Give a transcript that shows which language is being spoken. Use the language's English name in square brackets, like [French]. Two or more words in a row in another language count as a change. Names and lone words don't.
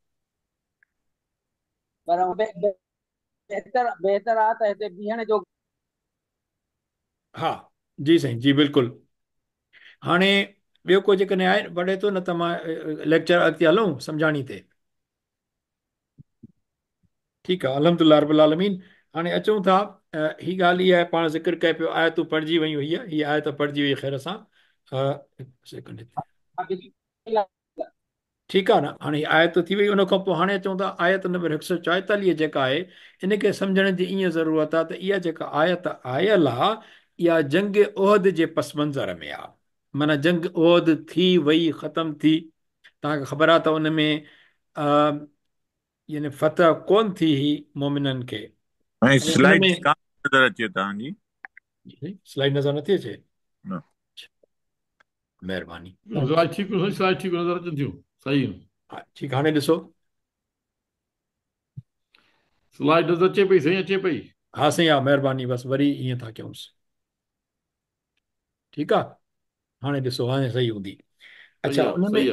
[Sindhi] पर बहितर आहे त हिते बीहण जो। हा जी साईं, जी बिल्कुलु। हाणे ॿियो को जेकॾहिं आहे पढ़े थो, न त मां लेक्चर अॻिते हलूं सम्झाणी ते। ठीकु आहे, [Arabic] الحمد لله رب العالمين. [Sindhi] हाणे अचूं था, ही ॻाल्हि इहा आहे, पाण ज़िक्र कए पियो, आयतूं पढ़िजी वयूं, हीअ आयत पढ़िजी वई ख़ैर सां। हिकु सेकंड हिते। ठीकु आहे न, हाणे हीअ आयत थी वई, उन खां पोइ हाणे अचूं था आयत नंबर 144 जेका आहे, इनखे सम्झण जी ईअं ज़रूरत आहे त इहा जेका आयत आयल आहे, इहा जंग उहद जे पस मंज़र में आहे। माना जंग उहद थी वई, ख़तम थी, तव्हांखे ख़बर आहे त उन में यानी फतह कोन थी हुई मोमिननि खे। ऐं ऐं उन स्लाइड में कान नज़र अचे तव्हांजी। स्लाइड नज़र नथी अचे? न। महिरबानी। स्लाइड ठीक स्लाइड ठीक नज़र अचनि थियूं सही। हा ठीकु, हाणे ॾिसो। स्लाइड नज़र अचे पई साईं, अचे पई। हा साईं, हा महिरबानी, बसि वरी ईअं था कयूंसि। ठीकु आहे, हाणे ॾिसो, हाणे सही हूंदी। सही अच्छा, आहे, उन में